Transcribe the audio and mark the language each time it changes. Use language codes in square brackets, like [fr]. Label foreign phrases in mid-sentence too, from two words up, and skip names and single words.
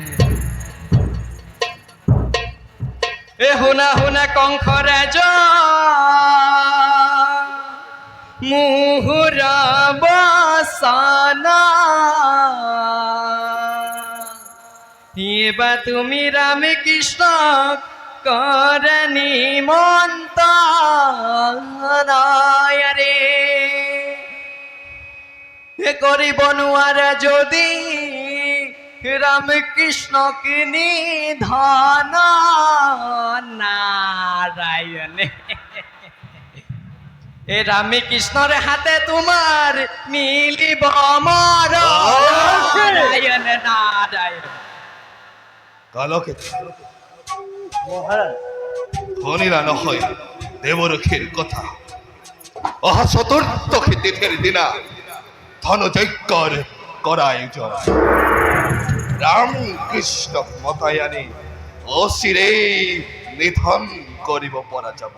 [as] এ শুনা শুনা কংস ৰাজ মুহুৰ বাসনা, এবা তুমি ৰামকৃষ্ণক কৰ নিমন্ত্ৰণ। ৰে কৰিব নোৱাৰা যদি ৰামকৃষ্ণক নিধন। নারায়ণে এ রামকৃষ্ণর হাতে তোমার মিলিব মর। নারায়ণ নারায়ণ। কালকে মহারাজ শুনিলা নহয় দেৱৰক্ষীৰ কথা? অহা চতুৰ্দশী তিথিৰ দিনা ধনযজ্ঞৰ কৰা আয়োজন। ৰামকৃষ্ণক মতাই আনি অচিৰেই নিধন কৰিব পৰা যাব।